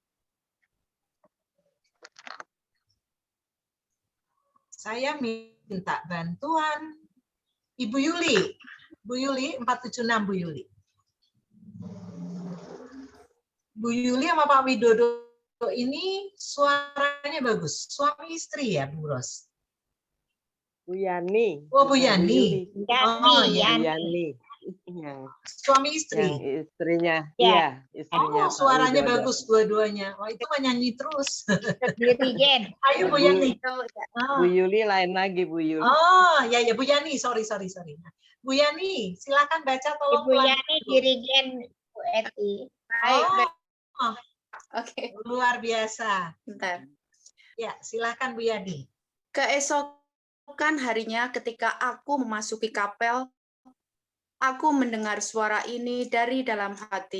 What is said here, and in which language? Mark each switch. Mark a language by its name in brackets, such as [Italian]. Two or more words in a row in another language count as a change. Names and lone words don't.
[Indonesian] Saya minta bantuan Ibu Yuli. Bu Yuli, 476 Bu Yuli. Bu Yuli sama Pak Widodo ini suaranya bagus. Suami istri ya, Bu Ros? Bu Yani. Oh, Bu Yani. Oh, ya. Bu Yani. Yang Suami istri. istrinya. Ya. Iya, istrinya. Oh, Pak suaranya Widodo. bagus dua-duanya. Oh, itu mah nyanyi terus. Dirigen. Ayo Bu Yani. Bu Yuli lain lagi, Bu Yuli. Oh, ya Bu Yani, sorry. Bu Yani, silakan baca tolong Ibu pelan. Yani dirigen Bu Eti. Oh, Oke, luar biasa. bentar. Ya, silakan Bu Yani. Keesokan harinya ketika aku memasuki kapel, aku mendengar suara ini dari dalam hati.